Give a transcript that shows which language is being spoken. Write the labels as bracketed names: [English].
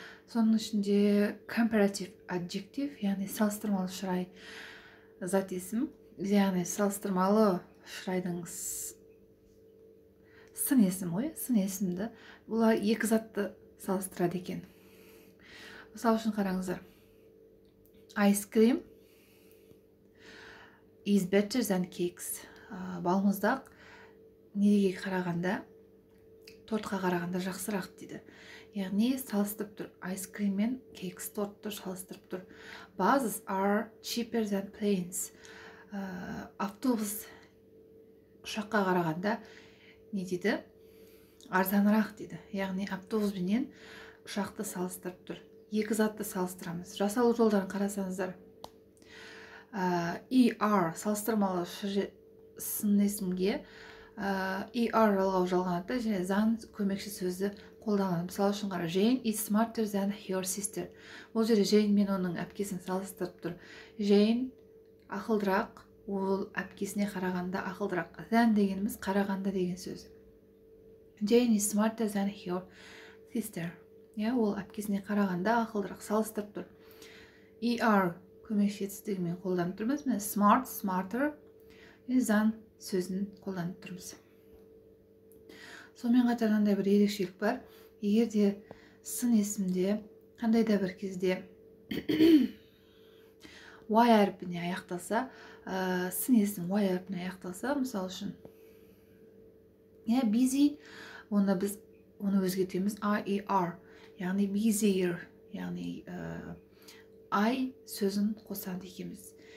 [Kazakh] Соның ішінде comparative adjective, яғни салыстырмалы шырай зат есім, яғни салыстырмалы шырайдың сын есім ғой, сын есімді. Бұлар екі затты салыстырады екен. Мысалы үшін қараңыздар. [English] Ice cream is better than cakes. [Kazakh] Балмұздақ неге қарағанда, тортқа қарағанда жақсырақ дейді. Яғни салыстырып тұр. Ice cream мен cakes тортты салыстырып тұр. [English] Buses are cheaper than planes. [Kazakh] Автобус ұшаққа қарағанда не дейді? Арзанырақ дейді. Яғни автобус менен ұшақты салыстырып тұр. Екі затты салыстырамыз. Жасалу жолдарын қарасаңыздар. ER салыстырмалы сын есімге ER жалғау жалғанады және зан көмекші сөзді қолданады. Мысалы үшін қара, [English] Jane is smarter than her sister. [Kazakh] Бұл жерде Jane мен оның әпкесін салыстырып тұр. Jane ақылдырақ, ол әпкесіне қарағанда ақылдырақ. Than дегеніміз қарағанда деген сөз. [English] Jane is smarter than her sister. [Kazakh] Ол әпкесіне қарағанда ақылдырақ, салыстырып тұр. ER көмекші етістігімен қолданып тұрмыз. Smart, smarter, than сөзін қолданып тұрмыз. Сонымен қатар мынандай бір ерекшелік бар. Егер де сын есімде қандай да бір кезде Y әрпіне аяқталса, сын есім Y әрпіне аяқталса, мысалы үшін busy, оны біз өзгертеміз IER, яғни busier, яғни I сөзін қосады екенбіз.